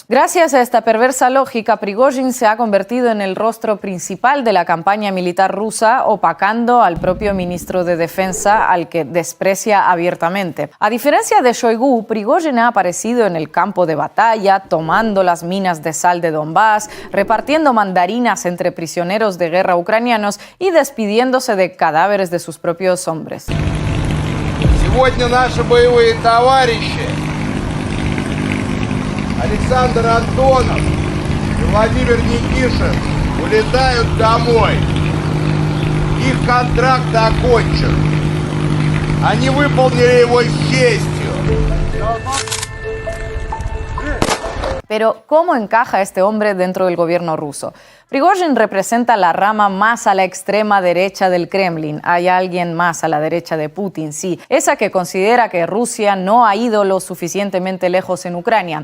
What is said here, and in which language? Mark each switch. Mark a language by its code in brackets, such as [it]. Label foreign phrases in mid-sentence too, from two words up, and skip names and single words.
[es] Gracias a esta perversa lógica, Prigozhin se ha convertido en el rostro principal de la campaña militar rusa, opacando al propio ministro de Defensa, al que desprecia abiertamente. A diferencia de Shoigu, Prigozhin ha aparecido en el campo de batalla, tomando las minas de sal de Donbass, repartiendo mandarinas entre prisioneros de guerra ucranianos y despidiéndose de cadáveres de sus propios hombres. [ru] Сегодня наши боевые товарищи Александр Антонов и Владимир Никишин улетают домой. Их контракт окончен. Они выполнили его с честью. [es] Pero, ¿cómo encaja este hombre dentro del gobierno ruso? Prigozhin representa la rama más a la extrema derecha del Kremlin. Hay alguien más a la derecha de Putin, sí. Esa que considera que Rusia no ha ido lo suficientemente lejos en Ucrania.